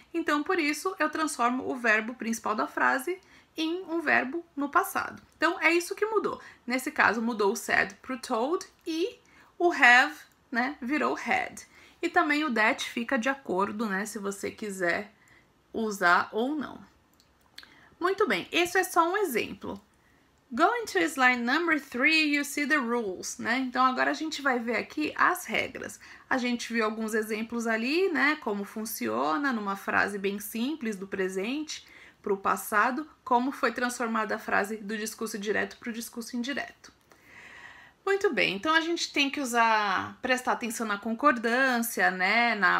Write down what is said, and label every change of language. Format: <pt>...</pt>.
<pt>Então, por isso, eu transformo o verbo principal da frase em um verbo no passado. Então, é isso que mudou. Nesse caso, mudou o said pro told e o have, né, virou had. E também o that fica de acordo, né, se você quiser usar ou não. Muito bem, esse é só um exemplo.</pt> <en>Going to slide number 3, you see the rules, né?</en> <pt>Então, agora a gente vai ver aqui as regras. A gente viu alguns exemplos ali, né? Como funciona numa frase bem simples do presente para o passado, como foi transformada a frase do discurso direto para o discurso indireto. Muito bem, então a gente tem que prestar atenção na concordância, né?</pt>